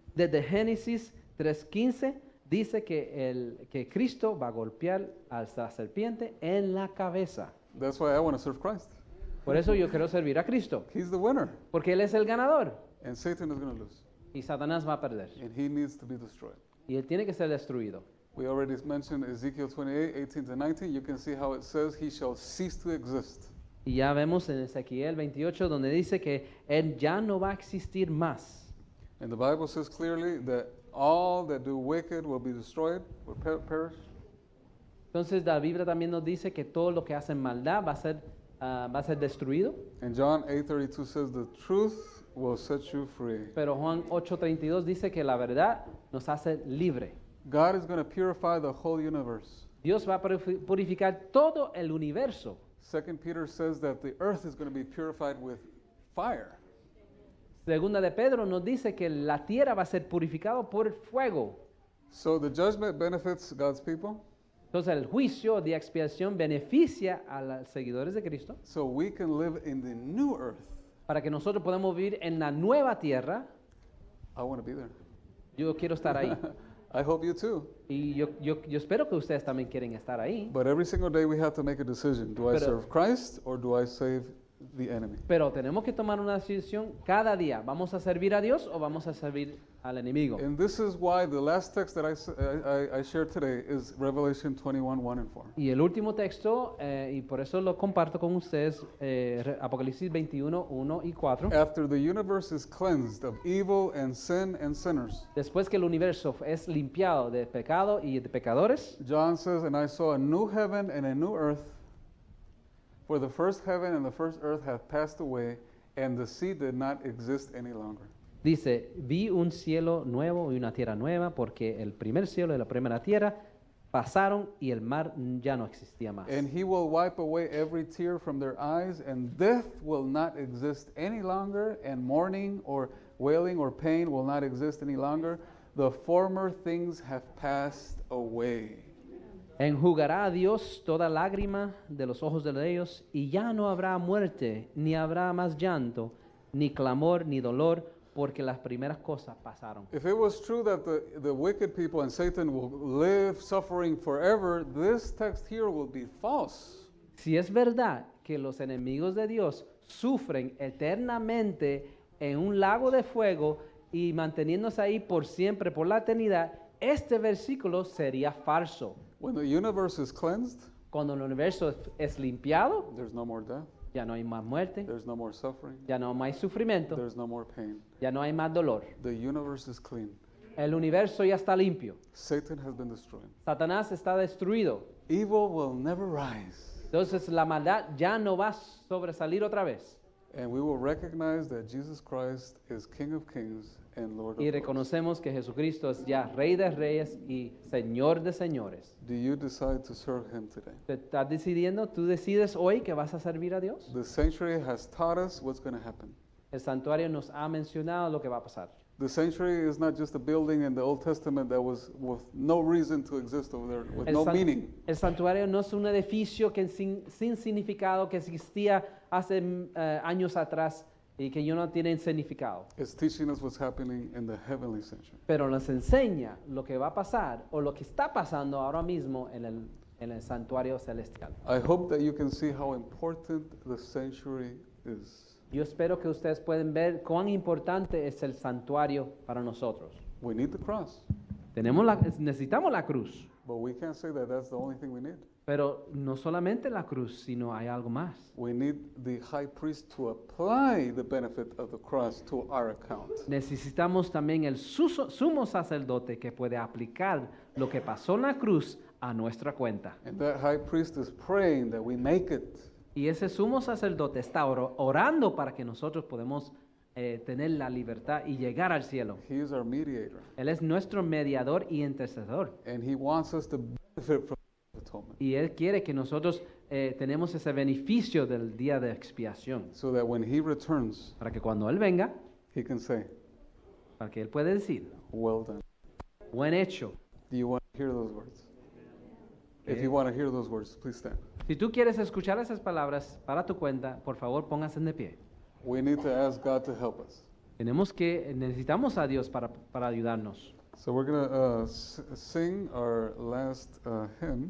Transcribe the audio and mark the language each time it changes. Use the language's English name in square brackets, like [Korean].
[Spanish] Desde Génesis 3:15 dice que Cristo va a golpear a la serpiente en la cabeza. [English] That's why I want to serve Christ. [Spanish] Por eso yo quiero servir a Cristo, [English] He's the winner, [Spanish] porque Él es el ganador [English] and Satan is going to lose, [Spanish] y Satanás va a perder. [English] and he needs to be destroyed. [Spanish] Y Él tiene que ser destruido. [English] We already mentioned Ezekiel 28:18-19. You can see how it says he shall cease to exist. [Spanish] Y ya vemos en Ezequiel 28 donde dice que Él ya no va a existir más. [English] And the Bible says clearly that all that do wicked will be destroyed, will perish. [Spanish] Entonces la Biblia también nos dice que todo lo que hacen maldad va a ser destruido. [English] And John 8:32 says the truth will set you free. [Spanish] Pero Juan 8:32 dice que la verdad nos hace libre. [English] God is going to purify the whole universe. [Spanish] Dios va a purificar todo el universo. [English] 2 Peter says that the earth is going to be purified with fire. [Spanish] Segunda de Pedro nos dice que la tierra va a ser purificada por el fuego. [English] So the judgment benefits God's people. [Spanish] Entonces el juicio de expiación beneficia a los seguidores de Cristo [English] So we can live in the new earth. [Spanish] para que nosotros podamos vivir en la nueva tierra. [English] I want to be there. [Spanish] Yo quiero estar ahí. [English] I hope you too. [Spanish] Y yo espero que ustedes también quieren estar ahí. [English] But every single day we have to make a decision. Do I [Spanish] Pero- [English] serve Christ or do I save the enemy? [Spanish] Pero tenemos que tomar una decisión cada día. ¿Vamos a servir a Dios o vamos a servir al enemigo? [English] And this is why the last text that I shared today is Revelation 21:1-4. [Spanish] Y el último texto, y por eso lo comparto con ustedes, Apocalipsis 21, 1 y 4. [English] After the universe is cleansed of evil and sin and sinners, [Spanish] Después que el universo es limpiado de pecado y de pecadores, [English] John says, and I saw a new heaven and a new earth, For the first heaven and the first earth have passed away, and the sea did not exist any longer. [Spanish] Dice, vi un cielo nuevo y una tierra nueva, porque el primer cielo y la primera tierra pasaron y el mar ya no existía más. [English] And he will wipe away every tear from their eyes, and death will not exist any longer, and mourning or wailing or pain will not exist any longer. The former things have passed away. [Spanish] Enjugará a Dios toda lágrima de los ojos de ellos, y ya no habrá muerte, ni habrá más llanto, ni clamor, ni dolor, porque las primeras cosas pasaron. [English] If it was true that the wicked people and Satan will live suffering forever, this text here will be false. [Spanish] Si es verdad que los enemigos de Dios sufren eternamente en un lago de fuego y manteniéndose ahí por siempre, por la eternidad, este versículo sería falso. [English] When the universe is cleansed, [Spanish] Cuando el universo es limpiado, [English] there's no more death, [Spanish] ya no hay más muerte, [English] there's no more suffering, [Spanish] ya no hay más sufrimiento, [English] there's no more pain. [Spanish] ya no hay más dolor. [English] The universe is clean. [Spanish] El universo ya está limpio. [English] Satan has been destroyed. [Spanish] Satanás está destruido. [English] Evil will never rise. [Spanish] Entonces la maldad ya no va a sobresalir otra vez. [English] And we will recognize that Jesus Christ is King of Kings and Lord of [Spanish] Y [English] Lords. [Spanish] reconocemos que Jesucristo es ya Rey de Reyes y Señor de Señores. [English] Do you decide to serve him today? [Spanish] ¿Te estás decidiendo? ¿Tú decides hoy que vas a servir a Dios? [English] The sanctuary has taught us what's going to happen. [Spanish] El santuario nos ha mencionado lo que va a pasar. [English] The sanctuary is not just a building in the Old Testament that was with no reason to exist over there, with no meaning. [Spanish] El santuario no es un edificio que sin significado que existía hace años atrás y que ya no tiene significado. [English] It's teaching us what's happening in the heavenly sanctuary. [Spanish] Pero nos enseña lo que va a pasar o lo que está pasando ahora mismo en el santuario celestial. [English] I hope that you can see how important the sanctuary is. [Spanish] Yo espero que ustedes pueden ver cuán importante es el santuario para nosotros. [English] We need the cross, [Spanish] Necesitamos la cruz, [English] but we can't say that that's the only thing we need. [Spanish] pero no solamente la cruz, sino hay algo más. [English] We need the high priest to apply the benefit of the cross to our account. [Spanish] Necesitamos también el sumo sacerdote que puede aplicar lo que pasó en la cruz a nuestra cuenta. [English] And that high priest is praying that we make it. [Spanish] Y ese sumo sacerdote está orando para que nosotros podamos tener la libertad y llegar al cielo. [English] He is our mediator, [Spanish] Él es nuestro mediador y intercesor. [English] and he wants us to benefit from the atonement, [Spanish] Y Él quiere que nosotros tenemos ese beneficio del día de expiación. [English] so that when he returns, [Spanish] Para que cuando Él venga, [English] he can say, [Spanish] para que Él pueda decir, [English] well done. [Spanish] buen hecho. [English] Do you want to hear those words? If Okay. you want to hear those words, please stand. [Spanish] Si tú quieres escuchar esas palabras para tu cuenta, por favor póngase de pie. [English] We need to ask God to help us. [Spanish] Necesitamos a Dios para ayudarnos. [English] So we're going to sing our last hymn.